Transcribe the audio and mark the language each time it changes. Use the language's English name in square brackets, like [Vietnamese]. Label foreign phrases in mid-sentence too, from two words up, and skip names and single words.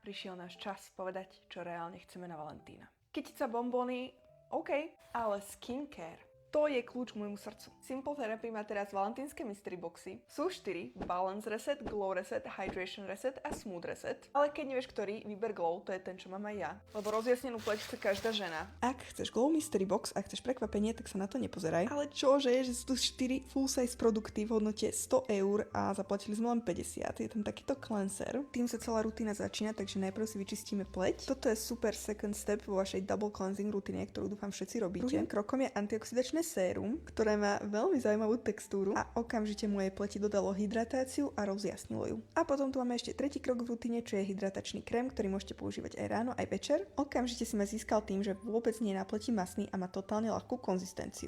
[Slovak] prišiel náš čas povedať, čo reálne chceme na Valentína. Kytica, bombóny, OK, ale skincare. To je kľúč k môjmu srdcu. Simple Therapy má teraz valentínske mystery boxy. Sú 4: Balance Reset, Glow Reset, Hydration Reset a Smooth Reset. Ale keď nevieš ktorý, vyber Glow, to je ten, čo mám aj ja. Lebo rozjasnenú pleť chce každá žena. Ak chceš Glow Mystery Box a chceš prekvapenie, tak sa na to nepozeraj. Ale čože, že sú tu 4 full size produkty v hodnote 100 eur a zaplatili sme len 50. Je tam takýto cleanser. Tým sa celá rutina začína, takže najprv si vyčistíme pleť. Toto je [English] super second step [Slovak] vo vašej [English] double cleansing [Slovak] rutine, ktorú dúfam všetci robíte. Druhým krokom je antioxidačné sérum, ktoré má veľmi zaujímavú textúru a okamžite mojej pleti dodalo hydratáciu a rozjasnilo ju. A potom tu máme ešte tretí krok v rutine, čo je hydratačný krém, ktorý môžete používať aj ráno, aj večer. Okamžite si ma získal tým, že vôbec nie je na pleti masný a má totálne ľahkú konzistenciu.